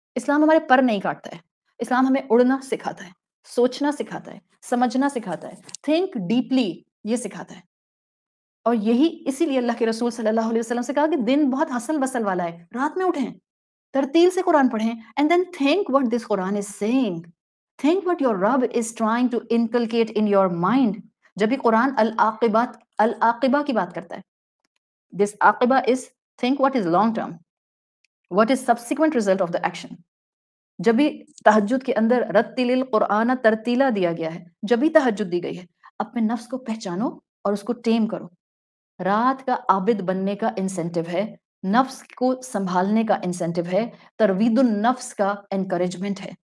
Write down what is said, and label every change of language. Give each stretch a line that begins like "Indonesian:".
Urdu: اسلام ہمارے پر نہیں کاٹتا ہے، اسلام ہمیں اڑنا سکھاتا ہے، سوچنا سکھاتا ہے، سمجھنا سکھاتا ہے، تھنک ڈیپلی یہ سکھاتا ہے. اور یہی اسی لیے اللہ کے رسول صلی اللہ علیہ وسلم سے کہا کہ دن بہت حسل بسل والا ہے، رات میں اٹھیں، ترتیل سے قرآن پڑھیں،
English: and then think what this Quran is saying. Think what your Rabb is trying to inculcate in your mind.
Urdu: جب بھی قرآن العاقبہ کی بات کرتا ہے،
English: this عاقبہ is think what is long term, what is subsequent result of the action.
Urdu: جب بھی تہجد کے اندر رتل القرآن ترتیلا دیا گیا ہے، جب بھی تہجد دی گئی ہے، اپنے نفس کو پہچانو اور اس کو ٹیم کرو. رات کا عابد بننے کا انسینٹیو ہے، نفس کو سنبھالنے کا انسینٹیو ہے، تروید النفس کا انکریجمنٹ ہے.